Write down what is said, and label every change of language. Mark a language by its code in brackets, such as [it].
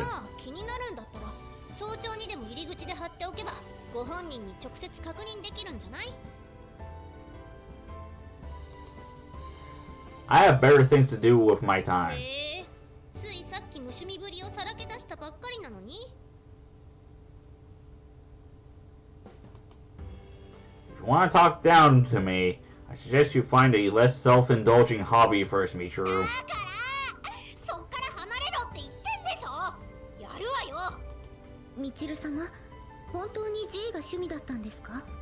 [ja] まあ気になるんだったら早朝にでも入り口で貼っておけばご本人に直接確認できるんじゃない？ [en] I have better things to do with my time. [ja] ついさっき無趣味ぶりをさらけ出したばっかりなのに。 [en] If you want to talk down to me, I suggest you find a less self-indulging hobby first, Michiru. [ja] だからそっから離れろって言ってんでしょ。やるわよ。みちる様、本当に G が趣味だったんですか？